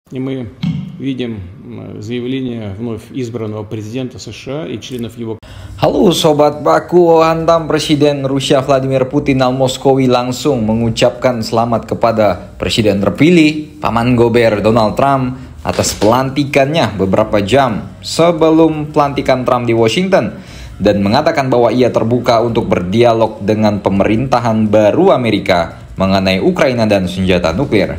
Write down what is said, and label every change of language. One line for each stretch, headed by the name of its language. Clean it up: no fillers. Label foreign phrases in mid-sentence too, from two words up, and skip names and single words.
Russian: И мы видим заявление вновь избранного президента США и членов его.
Indonesian: Halo Sobat Baku, hantam Presiden Rusia Vladimir Putin al-Moskowi langsung mengucapkan selamat kepada Presiden terpilih Paman Gober Donald Trump atas pelantikannya beberapa jam sebelum pelantikan Trump di Washington dan mengatakan bahwa ia terbuka untuk berdialog dengan pemerintahan baru Amerika mengenai Ukraina dan senjata nuklir.